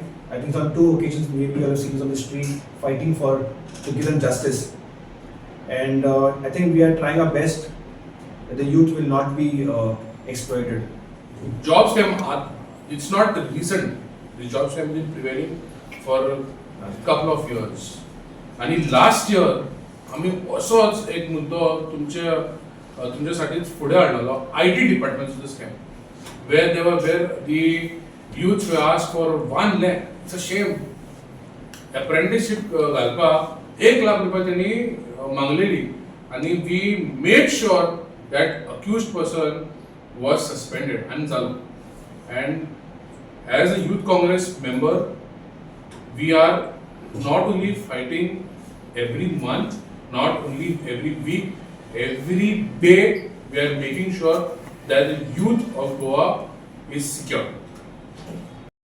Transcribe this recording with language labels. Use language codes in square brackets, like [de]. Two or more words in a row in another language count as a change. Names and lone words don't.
[en] I think on 2 occasions maybe you have seen us on the street fighting to give them justice. And I think we are trying our best that the youth will not be exploited. Job scam, it's not recent. The job scam has been prevailing for a couple of years. [kok] आणि [en] last year [kok] आम्ही असोच एक मुद्दो तुमच्यासाठीच फुडें हाडलेलो IT डिपार्टमेंटचो स्कॅम [en] where the youths were asked for 1 lakh. It's a shame. [kok] Apprenticeship घालपाक 1 लाख रुपया त्यांनी मागलेली आणि [en] we made sure that accused person was suspended and जालो. And as a youth congress member, we are not only fighting every month, not only every week, every day we are making sure that the youth of Goa is secure.